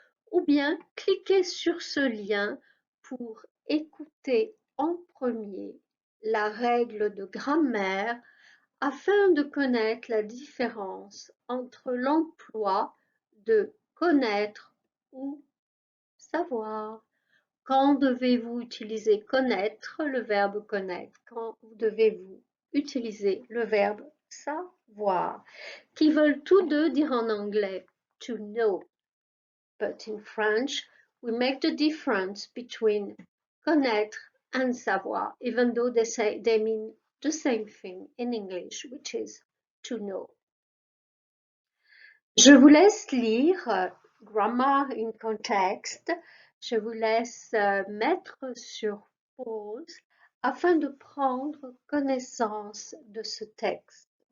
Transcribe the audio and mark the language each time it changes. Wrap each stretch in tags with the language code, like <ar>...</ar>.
<fr>ou bien cliquez sur ce lien pour écouter en premier la règle de grammaire afin de connaître la différence entre l'emploi de connaître ou savoir. Quand devez-vous utiliser connaître, le verbe connaître? Quand devez-vous utiliser le verbe savoir? Qui veulent tous deux dire en anglais to know.</fr> <en>But in French, we make the difference between connaître and savoir, even though they mean the same thing in English, which is to know.</en> <fr>Je vous laisse lire Grammar in Context. Je vous laisse mettre sur pause afin de prendre connaissance de ce texte.</fr>